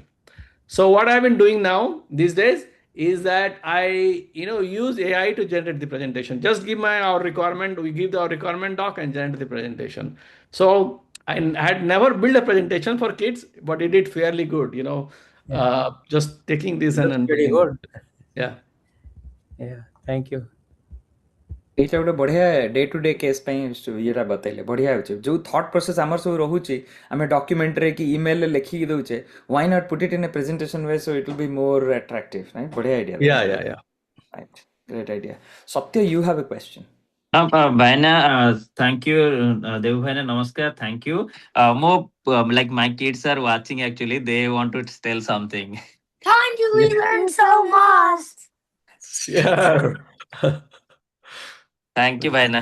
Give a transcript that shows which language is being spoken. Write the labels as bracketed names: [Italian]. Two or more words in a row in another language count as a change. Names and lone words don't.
[English] So what I've been doing now these days is that I use AI to generate the presentation. Just give our requirement, we give our requirement doc and generate the presentation. So I had never built a presentation for kids, but it did fairly good, just taking this Looks and pretty building it. good. Yeah. Yeah. Thank you. [Odia] ଏଇଟା ଗୋଟେ ବଢ଼ିଆ [English] day to day case [Odia] ପାଇଁ ଇଏଟା ବତେଇଲେ ବଢ଼ିଆ ହେଉଛି ଯେଉଁ [English] thought process [Odia] ଆମର ସବୁ ରହୁଛି ଆମେ ଡକ୍ୟୁମେଣ୍ଟରେ କି ଇମେଲରେ ଲେଖିକି ଦେଉଛେ [English] why not put it in a presentation way so it will be more attractive right [Odia] ବଢ଼ିଆ ଆଇଡ଼ିଆ [English] Yeah. Right great idea Satya you have a question Vaina, thank you. Devu Vaina, namaskar. Thank you. More like my kids are watching actually. They want to tell something. Thank you. We learned so much. Yeah. Thank you, Vaina.